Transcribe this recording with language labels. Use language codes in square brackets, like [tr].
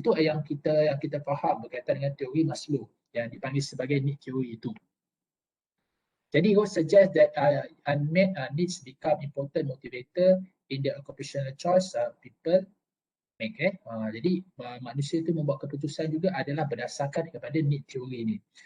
[ms] Itu yang kita faham berkaitan dengan teori Maslow yang dipanggil sebagai need theory itu. [en] Jadi Ross suggest that unmet needs become important motivator in the occupational choice people make. [ms] Jadi manusia itu membuat keputusan juga adalah berdasarkan kepada need theory ni.